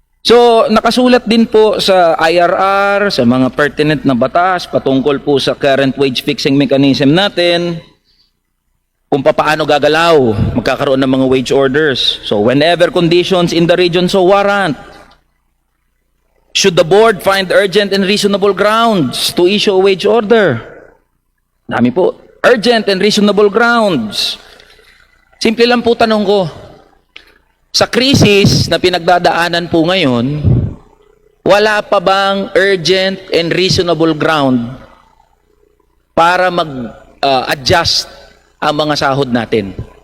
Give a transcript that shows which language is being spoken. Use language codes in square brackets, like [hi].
[tl] So, nakasulat din po sa IRR, sa mga pertinent na batas, patungkol po sa current wage fixing mechanism natin, kung paano gagalaw, magkakaroon ng mga wage orders. [en] So, whenever conditions in the region so warrant, should the board find urgent and reasonable grounds to issue a wage order? Dami po. Urgent and reasonable grounds. [tl] Simple lang po tanong ko. Sa krisis na pinagdadaanan po ngayon, wala pa bang urgent and reasonable ground para mag-adjust ang mga sahod natin?